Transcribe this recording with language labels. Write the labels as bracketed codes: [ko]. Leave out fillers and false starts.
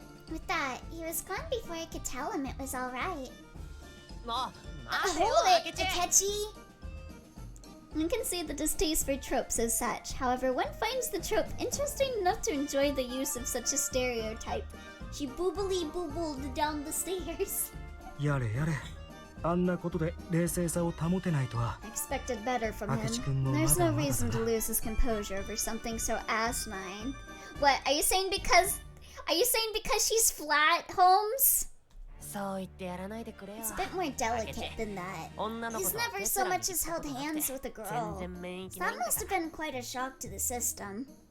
[en] With that, he was gone before I could tell him it was alright. Hold it, Akechi! One can see the distaste for tropes as such. However, one finds the trope interesting enough to enjoy the use of such a stereotype. She boobily boobled down the stairs. [ja] Yare yare. あんなことで冷静さを保てないとは。 [en] Expected better from him. There's no reason to lose his composure over something so asinine. What, are you saying because she's flat, Holmes? It's a bit more delicate than that. He's never so much as held hands with a girl. So that must have been quite a shock to the system.